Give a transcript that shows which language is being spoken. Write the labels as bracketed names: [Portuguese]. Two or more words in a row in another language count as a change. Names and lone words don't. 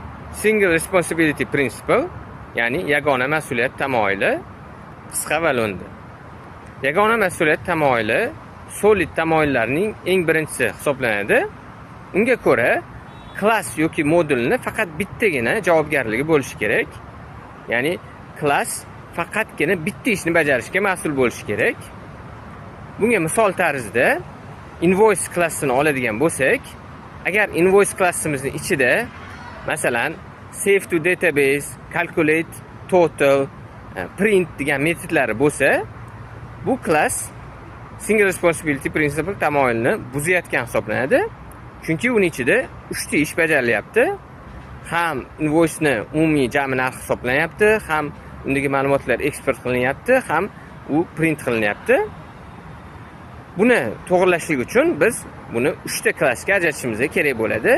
[English] Single responsibility principle, [Uzbek] ya'ni yagona mas'uliyat tamoyili qisqa va lo'nda. Yagona mas'uliyat tamoyili solid tamoyillarning eng birinchisi hisoblanadi. Unga ko'ra, klass yoki modulni faqat bittagina javobgarligi bo'lishi kerak. Ya'ni klass faqatgina bitta ishni bajarishga mas'ul bo'lishi kerak. Bunga misol tarzida invoice klassini oladigan bo'lsak, agar invoice klassimizning ichida masalan [English] save to database, calculate, total, print [Uzbek] degan metodlari bo'lsa, bu klass [English] single responsibility principle [Uzbek] tamoyilini buzayotgan hisoblanadi. Chunki uning ichida 3 ta ish bajarilyapti. Ham invoice ni umumiy jami narxi hisoblanyapti, ham undagi ma'lumotlar eksport qilinyapti, ham u print qilinyapti. Buni to'g'rilashlik uchun biz buni 3 ta klassga ajratishimiz kerak bo'ladi.